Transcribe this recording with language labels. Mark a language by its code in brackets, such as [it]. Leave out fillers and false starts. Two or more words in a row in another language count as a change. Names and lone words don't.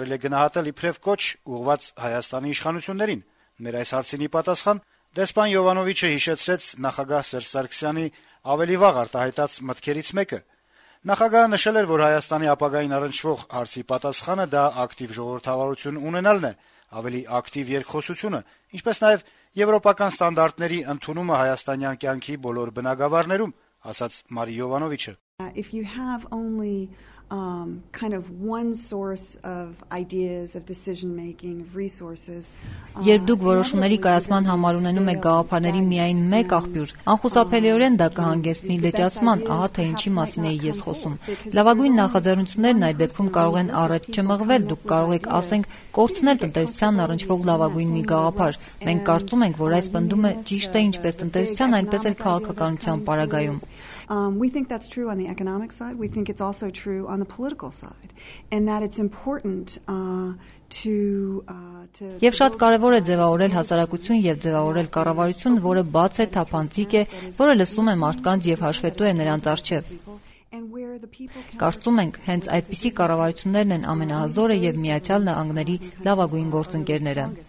[hy] է գնահատել իբրև կոչ ուղղված Հայաստանի իշխանություններին։ Մեր այս հարցինի պատասխան դեսպան Յովանովիչը հիշեցրեց նախագահ Սերժ Սարգսյանի ավելի վաղ արտահայտած մտքերից մեկը։ Նախագահը նշել էր, որ Հայաստանի ապագային առնչվող հարցի պատասխանը դա ակտիվ ժողովրդավարություն ունենալն է, ավելի ակտիվ երկխոսությունը, ինչպես նաև եվրոպական ստանդարտների ընդունումը հայաստանյան կյանքի բոլոր բնագավառներում, ասաց Մարի Յովանովիչը։ [en] If you have only kind of one source of ideas, of decision making, of resources. [hy] Երբ դուք որոշումների կայացման համար ունենում եք գաղափարների միայն մեկ աղբյուր, անխուսափելիորեն դա կհանգեցնի լճացման, ահա թե ինչի մասին էի ես խոսում։ Լավագույն նախաձեռնություններն այդ դեպքում կարող են առաջ չմղվել, դուք կարող եք, ասենք, կորցնել տնտեսությանն առնչվող լավագույն մի գաղափար։ Մենք կարծում ենք, որ այս պնդումը ճիշտ է ինչպես տնտեսության, այնպես էլ քաղաքականության պարագայում։ [en] We think that's true on the economic side. We think it's also true on the political side, and that it's important to. [hy] Եվ շատ կարևոր է ձևավորել հասարակություն եւ ձևավորել կառավարություն, որը բաց է, թափանցիկ է, որը լսում է մարդկանց եւ հաշվետու է նրանց առջև։ Կարծում ենք, հենց այդպիսի կառավարություններն են ամենահզորը եւ Միացյալ Նահանգների լավագույն գործընկերները։